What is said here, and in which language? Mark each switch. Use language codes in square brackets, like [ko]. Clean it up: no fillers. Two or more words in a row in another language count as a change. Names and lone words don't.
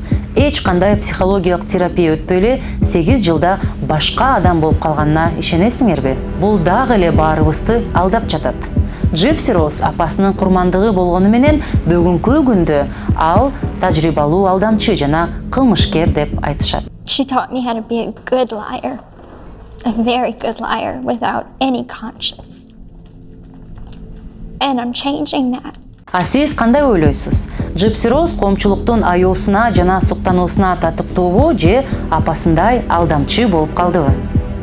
[ky] Эч кандай психологиялык терапия өтпөй эле 8 жылда башка адам болуп калганына ишенесиңерби? Бул дагы эле баарыбызды алдап жатат. Gypsy Rose апасынын курмандыгы болгону менен бүгүнкү күндө ал тажрыйбалуу алдамчы жана кылмышкер деп айтышат. [en] She taught me how to be a good liar, a very good liar without any conscience. And I'm changing that. [ky] А сиз кандай ойлойсуз? Gypsy Rose коомчулуктун аяосуна жана суктануусуна татыктуубу же апасындай алдамчы болуп калдыбы?